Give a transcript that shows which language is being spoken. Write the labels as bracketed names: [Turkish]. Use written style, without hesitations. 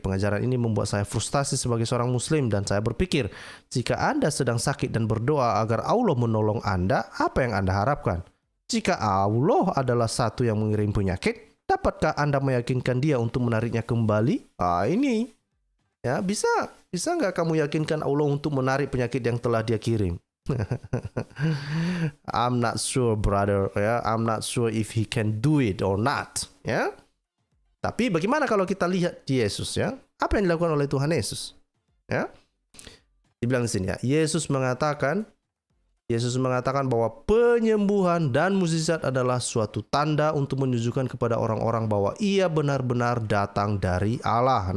[Indonesian] Pengajaran ini membuat saya frustasi sebagai seorang Muslim, dan saya berpikir, jika Anda sedang sakit dan berdoa agar Allah menolong Anda, apa yang Anda harapkan? Jika Allah adalah satu yang mengirim penyakit, dapatkah Anda meyakinkan Dia untuk menariknya kembali? Ini ya, bisa nggak kamu yakinkan Allah untuk menarik penyakit yang telah Dia kirim? [English] I'm not sure, brother. Ya, I'm not sure if he can do it or not. [Indonesian] Ya. Tapi bagaimana kalau kita lihat di Yesus ya? Apa yang dilakukan oleh Tuhan Yesus? Ya. Dibilang di sini ya, Yesus mengatakan bahwa penyembuhan dan mukjizat adalah suatu tanda untuk menunjukkan kepada orang-orang bahwa Ia benar-benar datang dari Allah.